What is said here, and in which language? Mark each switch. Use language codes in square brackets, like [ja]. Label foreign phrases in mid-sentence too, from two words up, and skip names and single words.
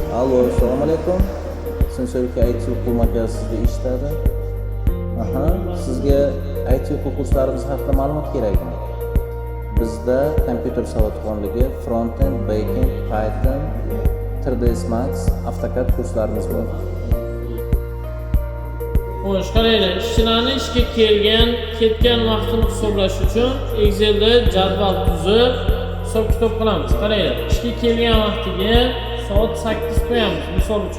[uz] Alo, assalomu alaykum. Sinsoyka IT o'quv markazida ishladi. Sizga IT o'quv kurslaringiz haqida ma'lumot kerakmi? Bizda kompyuter savodxonligi, front-end, back-end, Python, 3ds Max, AutoCAD kurslarimiz bor. Xo'sh, qaranglar, ishchilarning ishga ketgan vaqtini hisoblash uchun Excelda jadval tuzib hisob-kitob qilamiz. Qaranglar, ishga kelgan vaqtiga soat 8 qo'yamiz, misol uchun.